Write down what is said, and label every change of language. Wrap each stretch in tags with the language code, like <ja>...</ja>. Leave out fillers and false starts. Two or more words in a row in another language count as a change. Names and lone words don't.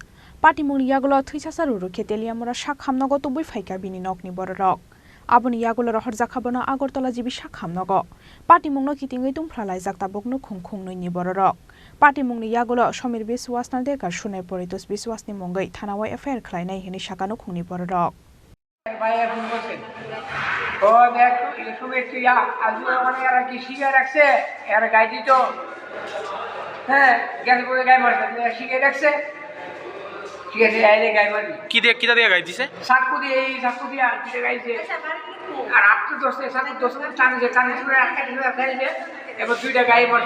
<trp>Patimung yagulo Twisindrai Keteliamura Shakhamnogo to Buphaywng bini nokni borok. Aboni yagulo Khoroksa bono Agortala jibi Shakhamnogo. Patimungno kitingai tungplalai jaktabokno khungkhung noini borok. Patimungni yagulo Somir Biswas na Deger Sunai Poritus Biswasni mungai thanawai affair khlainai hini sakano khungni borok.</trp> <bn>ও দেখ শুভেচ্ছা ইয়া আজকে মানে এরা কি শিখে রাখছে এরা গাই দিত হ্যাঁ গ্যাস করে গাই মারছে শিখে রাখছে ঠিক আছে আইলে গাই মারি কিটা দিয়ে গাই দিছে সাকু দিয়ে এই সাকু দিয়ে আর কিটা গাইছে আর আপনি দোস্তে সাকু দোস্তে টানে করে আটকা দিয়ে গাইছে এবার দুইটা গাই মারছে</bn>